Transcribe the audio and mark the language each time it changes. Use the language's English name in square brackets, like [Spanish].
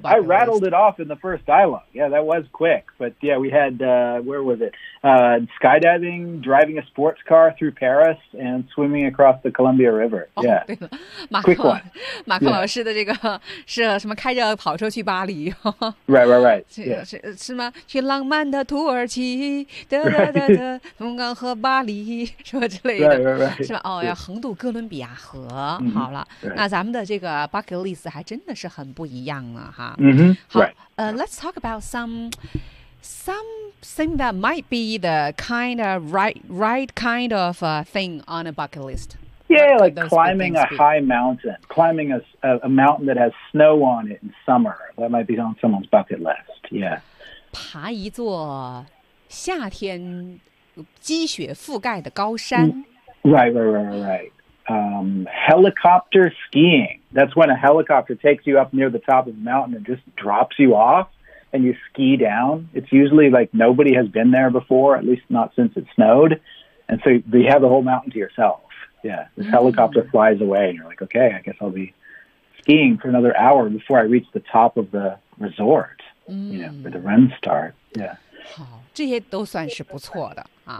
[English] I rattled it off in the first dialogue. Yeah, that was quick. But yeah, we had where was it? Skydiving, driving a sports car through Paris, and swimming across the Columbia River. Yeah, quick one. [Chinese] 马克老师的这个是什么？开着跑车去巴黎。 [English] Right. Yeah. [Chinese] 是吗？去浪漫的土耳其，风光和巴黎，什么之类的。 [English] Right. [Chinese] 是吧？哦，要横渡哥伦比亚河。好了，那咱们的这个 bucket list 还真的是很不一样了哈。 [English] Let's talk about something that might be the kind of right kind of thing on a bucket list. Yeah, like climbing a high mountain, climbing a mountain that has snow on it in summer. That might be on someone's bucket list. Yeah. [Chinese] 爬一座夏天积雪覆盖的高山。 [English] Right. Helicopter skiing. That's when a helicopter takes you up near the top of the mountain and just drops you off. And you ski down. It's usually like nobody has been there before, at least not since it snowed. And so you have the whole mountain to yourself. Yeah, this helicopter flies away, and you're like, okay, I guess I'll be skiing for another hour before I reach the top of the resort, where the run starts. Yeah. [Chinese] 好，这些都算是不错的啊。